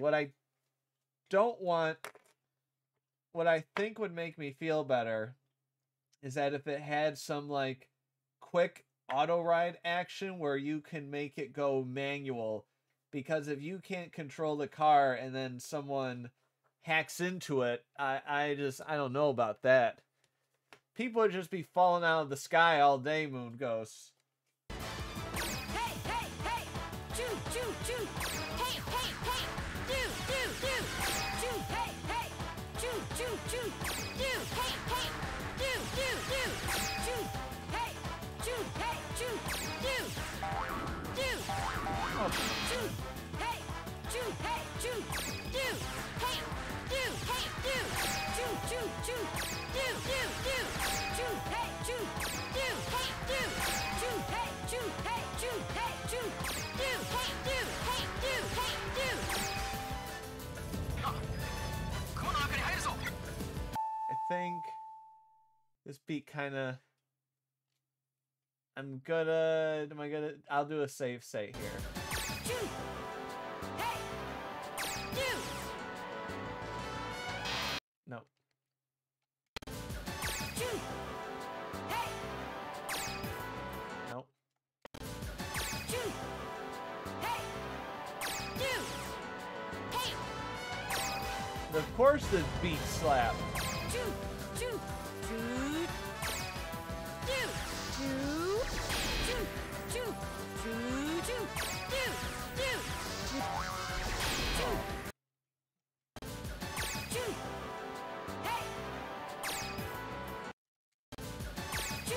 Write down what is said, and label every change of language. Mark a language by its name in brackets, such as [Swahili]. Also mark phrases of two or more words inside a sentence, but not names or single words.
[English] What I don't want, what I think would make me feel better is that if it had some like quick auto ride action where you can make it go manual, because if you can't control the car and then someone hacks into it, I don't know about that. People would just be falling out of the sky all day, Moon Ghosts. Hey, hey, hey! Choo, choo, choo! Hey, hey, hey! Do, do, do! Choo, hey, hey! Choo, choo, choo! Do, hey, hey! Do, do, do! Choo, hey! Choo, hey! Choo! Do! Do! Choo, hey! Choo, hey! Choo! Do! Hey! Do, hey! Do! Choo, choo, choo! Do, do, do! Choo, hey! Choo! Do, hey! Do! Choo, hey! Choo, hey! Choo, hey! Choo! Do, hey! Do, hey! Do, hey! Do! [Japanese] あ、この中に入るぞ。 [English] I think this beat kind of. I'll do a safe state here. Choo! Hey! Do! No. Choo! Hey! Nope. Choo! Hey! Do! Hey! Of course the beat slap. Choo! Choo! Choo! Do! Choo! Choo! Choo! Choo! Choo! Do! Do! Choo! Choo! Hey! Choo!